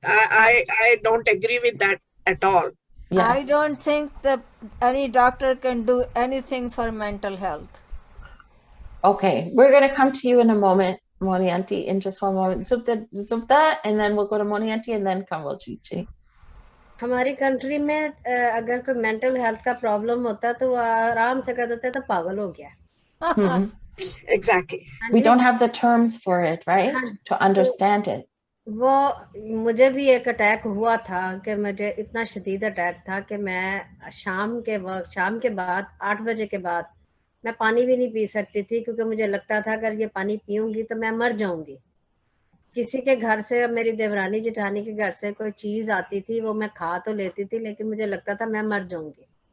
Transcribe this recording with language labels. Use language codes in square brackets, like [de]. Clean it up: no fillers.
[en] I don't agree with that at all. Yes. I don't think that any doctor can do anything for mental health. Okay, we're going to come to you in a moment, Moni Auntie, in just one moment. Zubda, and then we'll go to Moni Auntie, and then Kamalji. [hi] हमारी country में अगर कोई mental health का problem होता है तो वो आराम से कह देते हैं तो पागल हो गया. [en] Exactly. We don't have the terms for it, right? To understand it. [hi] वो मुझे भी एक अटैक हुआ था कि मुझे इतना शदीद अटैक था कि मैं शाम के बाद 8 बजे के बाद मैं पानी भी नहीं पी सकती थी, क्योंकि मुझे लगता था अगर ये पानी पीऊंगी तो मैं मर जाऊंगी. किसी के घर से, मेरी देवरानी जेठानी के घर से कोई चीज आती थी, वो मैं खा तो लेती थी, लेकिन मुझे लगता था मैं मर जाऊंगी.